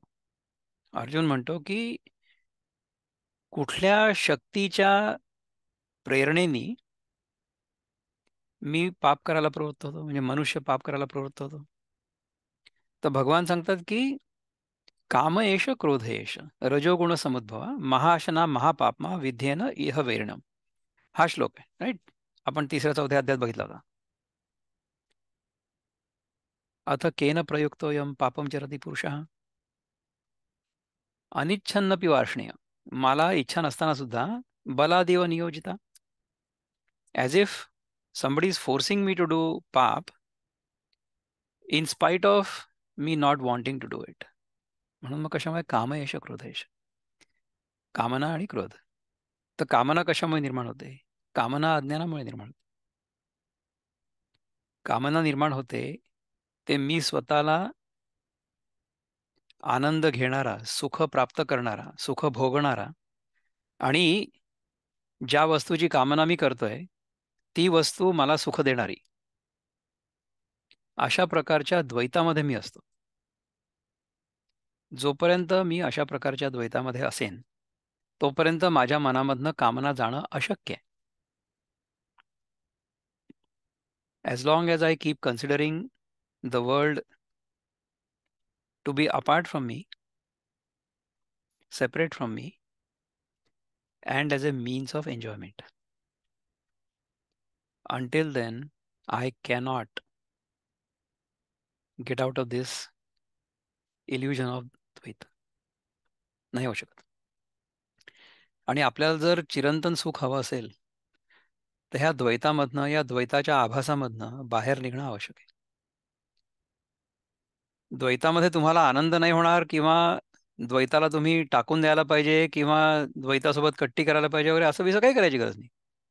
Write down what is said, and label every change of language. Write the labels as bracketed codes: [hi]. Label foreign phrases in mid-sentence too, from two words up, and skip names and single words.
[mr] अर्जुन म्हणतो की कुठल्या शक्तीच्या प्रेरणेने मी पाप करायला प्रवृत्त होतो, म्हणजे मनुष्य पाप करायला प्रवृत्त होतो. तर भगवान सांगतात की [sa] काम एष क्रोध एष रजोगुण समुद्भवा महाशना महापापमा विध्येन इह वैरणम. [mr] हा श्लोक आहे, राईट. आपण 3-4 अध्यायात बघितला होता. [sa] अथ केन प्रयुक्तोयम पापम चरती पुरुषः अनिच्छन्नपि वार्ष्णेय. [mr] मला इच्छा नसताना सुद्धा [sa] बलादेव नियोजिता. [en] as if somebody is forcing me to do पाप in spite of me not wanting to do it. [mr] म्हणून मग कशामुळे [sa] काम यश क्रोध यश, [mr] कामना आणि क्रोध. तर कामना कशामुळे निर्माण होते? कामना अज्ञानामुळे निर्माण होते. कामना निर्माण होते ते मी स्वतःला आनंद घेणारा, सुख प्राप्त करणारा, सुख भोगणारा, आणि ज्या वस्तूची कामना मी करतोय ती वस्तू मला सुख देणारी, अशा प्रकारच्या द्वैतामध्ये मी असतो. जोपर्यंत मी अशा प्रकारच्या द्वैतामध्ये असेन तोपर्यंत माझ्या मनामधनं कामना जाणं अशक्य आहे. [en] As long as I keep considering the world to be apart from me, separate from me, and as a means of enjoyment. Until then, I cannot get out of this illusion of द्वैत. [mr] नाही होऊ शकत. आणि आपल्याला जर चिरंतन सुख हवं असेल, तर ह्या द्वैतामधनं, या द्वैताच्या आभासामधनं बाहेर निघणं आवश्यक आहे. द्वैतामध्ये तुम्हाला आनंद नाही होणार, किंवा द्वैताला तुम्ही टाकून द्यायला पाहिजे, किंवा द्वैतासोबत कट्टी करायला पाहिजे वगैरे, असं विसं काही करायची गरज नाही.